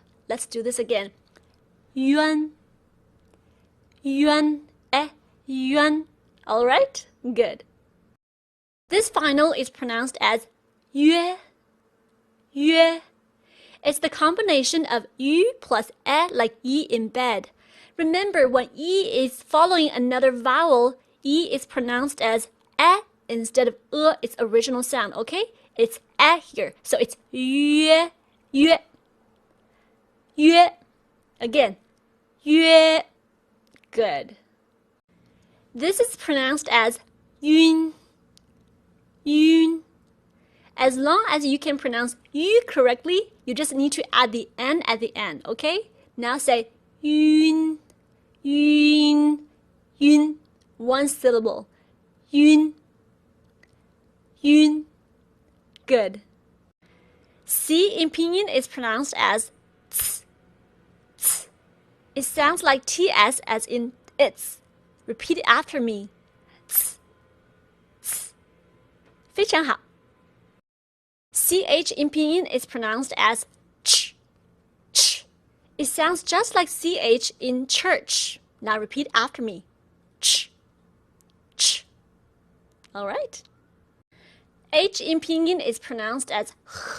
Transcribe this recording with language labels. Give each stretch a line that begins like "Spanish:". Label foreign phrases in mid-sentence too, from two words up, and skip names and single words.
English: Let's do this again. Yuan, yuan, yuan. Alright? Good. This final is pronounced as yue, yue. It's the combination of yu plus e, like yi in bed. Remember, when e is following another vowel, e is pronounced as e instead of its original sound, okay? It's e here. So it's yue, yue, yue. Again, yue. Good. This is pronounced as yun, yun. As long as you can pronounce yu correctly, you just need to add the n at the end, okay? Now say yun, yun, yun. One syllable. Yun, yun. Good. C in Pinyin is pronounced as ts, ts. It sounds like ts as in it's. Repeat it after me. Ts, ts.
Chinese: 非常好.
English: CH in Pinyin is pronounced as ch, ch. It sounds just like CH in church. Now repeat after me. Ch, ch. All right. H in Pinyin is pronounced as h.